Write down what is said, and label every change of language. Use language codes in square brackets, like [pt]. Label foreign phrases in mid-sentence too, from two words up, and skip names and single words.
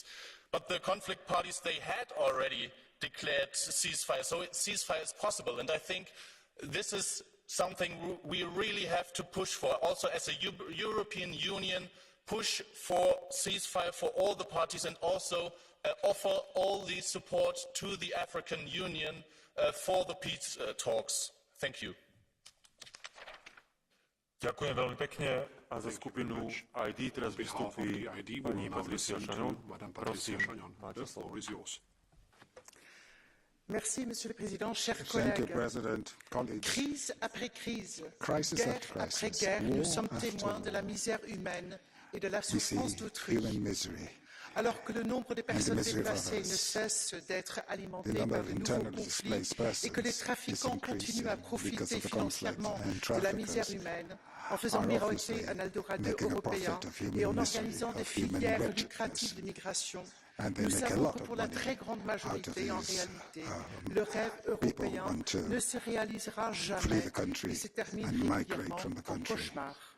[en] But the conflict parties, they had already declared ceasefire, so ceasefire is possible, and I think this is something we really have to push for. Also, as a European Union, push for ceasefire for all the parties and also offer all the support to the African Union for the peace talks. Thank you. [sk] Ďakujem veľmi pekne a za skupinu ID teraz vystúpi pani Patricia Chagnon. Prosím, máte slovo. [fr] Merci, Monsieur le Président, chers collègues. Crise après crise, guerre après guerre, nous sommes témoins de la misère humaine et de la souffrance d'autrui. Alors que le nombre de personnes déplacées ne cesse d'être alimenté par de nouveaux conflits et que les trafiquants continuent à profiter financièrement de la misère humaine, en faisant miroiter un Eldorado européen et en organisant des filières lucratives d'immigration, nous savons que pour la très grande majorité, en réalité, le rêve européen ne se réalisera jamais et se termine régulièrement en cauchemar.